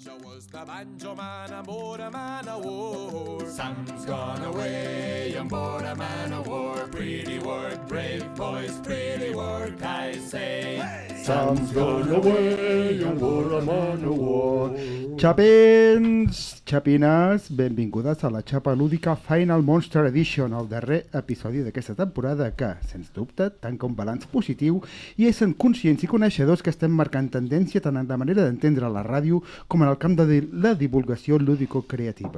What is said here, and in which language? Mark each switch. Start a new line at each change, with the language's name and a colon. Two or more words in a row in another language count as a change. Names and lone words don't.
English: The banjo man aboard a man of war. Sam's gone away on board a man of war. Pretty work, brave boys, pretty work, I say. Hey! Sam's gone away on board a man of war.
Catalan: Xapins, xapines, benvingudes a la Xapa Lúdica Final Monster Edition, el darrer episodi d'aquesta temporada que, sens dubte, tanca un balanç positiu i essent conscients i coneixedors que estem marcant tendència tant en la manera d'entendre la ràdio com en el camp de la divulgació lúdico-creativa.